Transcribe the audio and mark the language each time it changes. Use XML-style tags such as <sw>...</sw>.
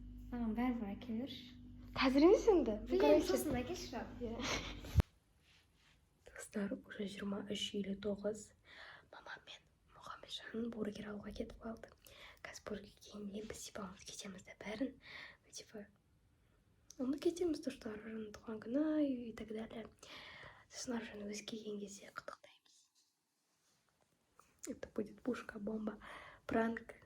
<kk>Маған бәрібір әке берші. Қазір емес енді? Білем, сосын әкеші. Достар, уже 23:59. Мамам мен Мұхамеджан бургер алуға кетіп қалды. Қазір бургер кейіннен біз типа кетеміз де бәрін.</kk> <ru>Типа, мы</ru> <kk>кетеміз,</kk> <ru>то что</ru> <kk>Аружанның туған күні</kk> <ru>и так далее.</ru> <kk>Сосын Аружан өзі келген кезде құттықтаймыз.</kk> <ru>Это будет пушка, бомба, пранк.</ru>